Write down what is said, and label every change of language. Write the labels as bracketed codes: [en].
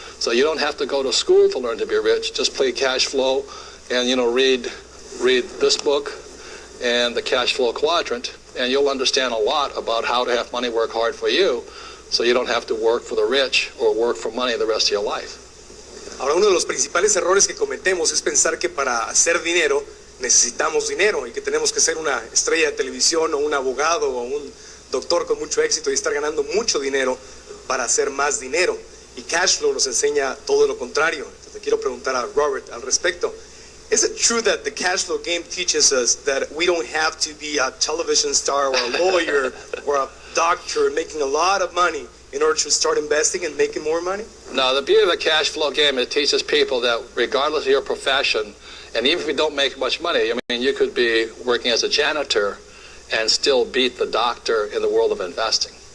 [en] So you don't have to go to school to learn to be rich. Just play cash flow and, read this book and the cash flow quadrant, and you'll understand a lot about how to have money work hard for you, so you don't have to work for the rich or work for money the rest of your life. [es] Ahora, uno de los principales errores que cometemos es pensar que para hacer dinero necesitamos dinero y que tenemos que ser una estrella de televisión o un abogado o un doctor con mucho éxito y estar ganando mucho dinero para hacer más dinero. Y cash flow nos enseña todo lo contrario. The Le quiero preguntar a Robert al respecto. [en] Is it true that the cash flow game teaches us that we don't have to be a television star or a lawyer or a doctor making a lot of money in order to start investing and making more money? No, the beauty of the cash flow game, it teaches people that regardless of your profession, and even if you don't make much money, I mean, you could be working as a janitor and still beat the doctor in the world of investing.